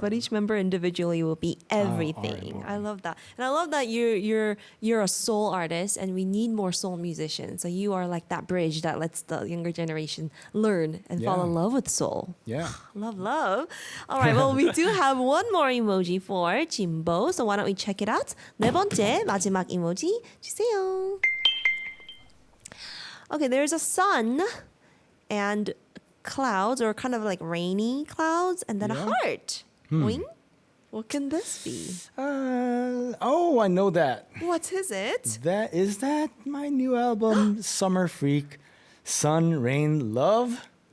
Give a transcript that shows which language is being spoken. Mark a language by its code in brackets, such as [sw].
[en] but each member individually will be everything. I love that, and I love that you're a soul artist, and we need more soul musicians. So you are like that bridge that lets the younger generation learn and fall in love with soul. Yeah. Love, love. All right, well, we do have one more emoji for JINBO, so why don't we check it out? [ko] 네 번째 마지막 emoji 주세요. [en] Okay, there's a sun and clouds, or kind of like rainy clouds, and then a heart. Wing? What can this be? I know that. What is it? Is that my new album, Summer Freak, Sun, Rain, Love?